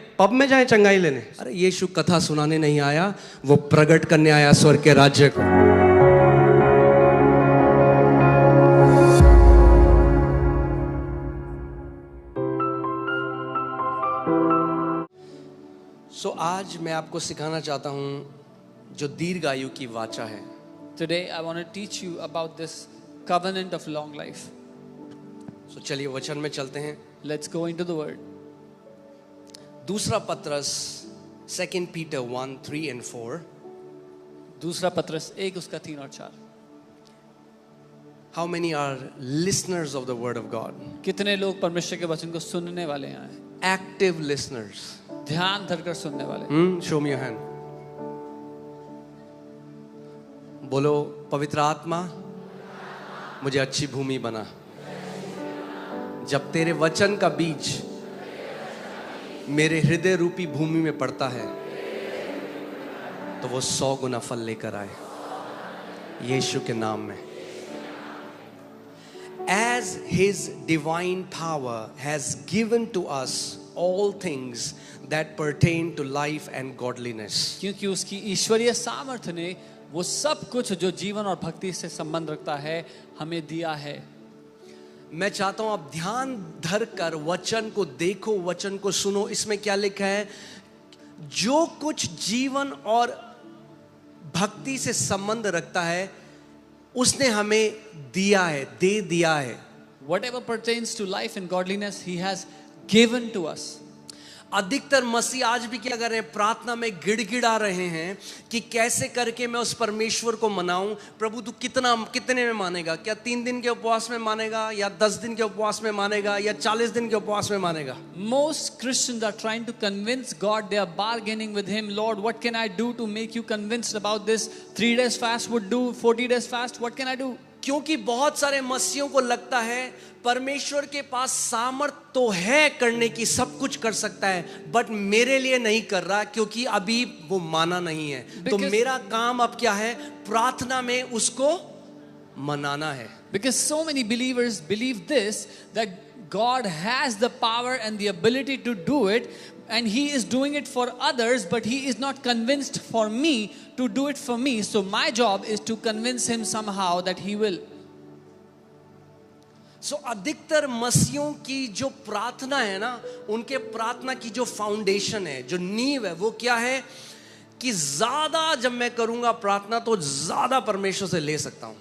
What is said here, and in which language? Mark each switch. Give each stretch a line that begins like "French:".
Hindi: Pub में जाए चंगाई लेने? अरे यीशु कथा सुनाने नहीं आया, वो प्रकट करने आया स्वर्ग के राज्य को। सो आज मैं आपको सिखाना चाहता हूँ जो दीर्घ आयु की वाचा है।
English: Today I want to teach you about this covenant of long life.
Hindi: सो चलिए वचन में चलते हैं।
English: Let's go into the word. दूसरा पत्रस 2 Peter 1:3 and 4।
Hindi: दूसरा पत्रस 1 उसका 3 और 4।
English: How many are listeners of the word of God?
Hindi: कितने लोग परमेश्वर के वचन को सुनने वाले हैं?
English: Active listeners.
Hindi: ध्यान धरकर सुनने वाले।
English: Show me your hand.
Hindi: बोलो, पवित्र आत्मा मुझे अच्छी भूमि बना। जब तेरे वचन का बीज मेरे हृदय रूपी भूमि में पड़ता है तो वो 100 गुना फल लेकर आए, यीशु के नाम में।
English: As his divine power has given to us all things that pertain to life and godliness।
Hindi: क्योंकि उसकी ईश्वरीय सामर्थ्य ने वो सब कुछ जो जीवन और भक्ति से संबंध रखता है हमें दिया है। मैं चाहता हूं आप ध्यान धर कर वचन को देखो, वचन को सुनो। इसमें क्या लिखा है? जो कुछ जीवन और भक्ति से संबंध रखता है उसने हमें दिया है, दे दिया है।
English: Whatever pertains to life and godliness he has given to us।
Hindi: अधिकतर मसीह आज भी क्या कर रहे हैं? प्रार्थना में गिड़गिड़ा रहे हैं कि कैसे करके मैं उस परमेश्वर को मनाऊं। प्रभु तू कितने में मानेगा? क्या 3 दिन के उपवास में मानेगा, या 10 दिन के उपवास में मानेगा, या 40 दिन के उपवास में मानेगा?
English: Most Christians are trying to convince God. They are bargaining with him. Lord, what can I do to make you convinced about this? 3 days fast would do, 40 days fast, what can I do?
Hindi: क्योंकि बहुत सारे मसीहों को लगता है परमेश्वर के पास सामर्थ तो है करने की, सब कुछ कर सकता है, बट मेरे लिए नहीं कर रहा क्योंकि अभी वो माना नहीं है। तो मेरा काम अब क्या है? प्रार्थना में उसको मनाना है।
English: Because so many believers believe this, that God has the power and the ability to do it, and he is doing it for others, but he is not convinced for me to do it for me. So my job is to convince him somehow that he will.
Hindi: सो अधिकतर मसीहों की जो प्रार्थना है ना, उनके प्रार्थना की जो फाउंडेशन है, जो नींव है, वो क्या है कि ज्यादा जब मैं करूंगा प्रार्थना तो ज्यादा परमेश्वर से ले सकता हूं।